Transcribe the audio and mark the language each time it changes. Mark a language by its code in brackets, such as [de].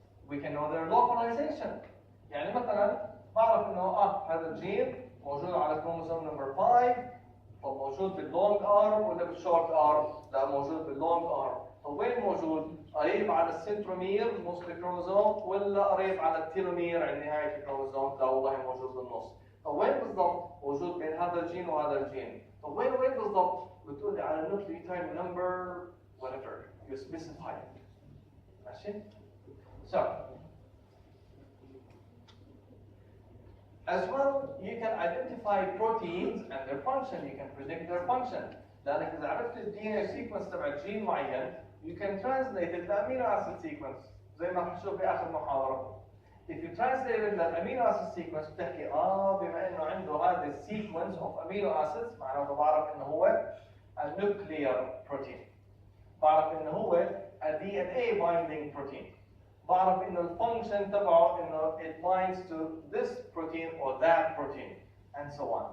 [en] We can know their localization. [ar] يعني مثلا بعرف انه هذا الجين موجود على كروموسوم نمبر 5. طب موجود باللونج ارم ولا بالشورت ارم؟ لا موجود باللونج ارم. طب وين موجود؟ قريب على السنترومير نص الكروموسوم ولا قريب على التيلومير عند نهايه الكروموسوم؟ لا والله موجود بالنص. طب وين بالضبط؟ موجود بين هذا الجين وهذا الجين. طب وين بالضبط؟ بتقول لي على النوكليوتايد نمبر [en] whatever you specify. [ar] ماشي؟ [en] So as well, you can identify proteins and their function. You can predict their function. [ar] لأنك إذا عرفت ال [en] DNA sequence [ar] تبع جين معين, [en] you can translate it to amino acid sequence. [ar] زي ما حنشوف في آخر محاضرة. [en] If you translate it to amino acid sequence, [ar] بتحكي بما إنه عنده هذا [en] sequence of amino acids, [ar] معناته بعرف إنه هو [en] a nuclear protein. [ar] بعرف إنه هو [en] a DNA binding protein. [ar] بعرف انه الفانكشن تبعه انه [en] it binds to this protein or that protein and so on.